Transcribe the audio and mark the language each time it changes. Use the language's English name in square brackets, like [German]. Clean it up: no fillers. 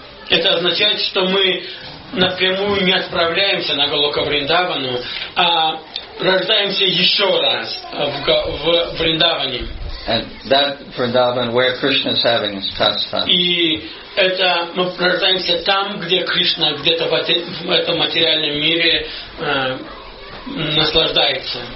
[Russian] Это означает, что мы напрямую не отправляемся на Галока Вриндавану, а рождаемся еще раз в Вриндаване. [English] And that Vrindavan where Krishna is having his pastime. [Russian] И это мы рождаемся там, где Кришна где-то в этом материальном мире наслаждается.